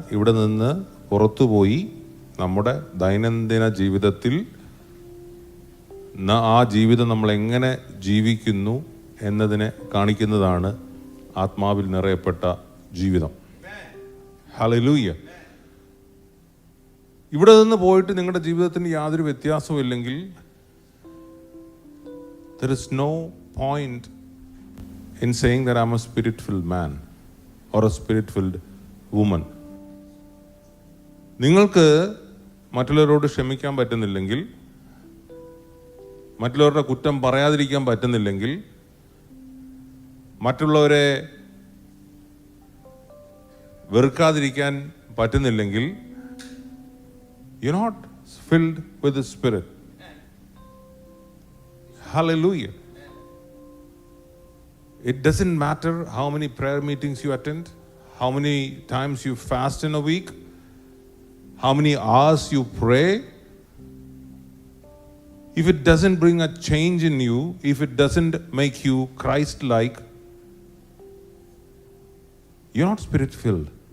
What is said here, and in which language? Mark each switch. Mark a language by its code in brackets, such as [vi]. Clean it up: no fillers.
[ml] ഇവിടെ നിന്ന് പുറത്തുപോയി നമ്മുടെ ദൈനംദിന ജീവിതത്തിൽ ആ ജീവിതം നമ്മൾ എങ്ങനെ ജീവിക്കുന്നു എന്നതിനെ കാണിക്കുന്നതാണ് ആത്മാവിൽ നിറയപ്പെട്ട ജീവിതം. ഹല്ലേലൂയ. ഇവിടെ നിന്ന് പോയിട്ട് നിങ്ങളുടെ ജീവിതത്തിന് യാതൊരു വ്യത്യാസവും ഇല്ലെങ്കിൽ [en] there is no point in saying that I'm a spirit-filled man or a spirit-filled woman. [ml] നിങ്ങൾക്ക് മറ്റുള്ളവരോട് ക്ഷമിക്കാൻ പറ്റുന്നില്ലെങ്കിൽ, മറ്റുള്ളവരുടെ കുറ്റം പറയാതിരിക്കാൻ പറ്റുന്നില്ലെങ്കിൽ, മറ്റുള്ളവരെ വെറുക്കാതിരിക്കാൻ പറ്റുന്നില്ലെങ്കിൽ, [en] you're not filled with the Spirit. Hallelujah. It doesn't matter how many prayer meetings you attend, how many times you fast in a week, how many hours you pray. If it doesn't bring a change in you, if it doesn't make you Christ-like, you're not Spirit-filled.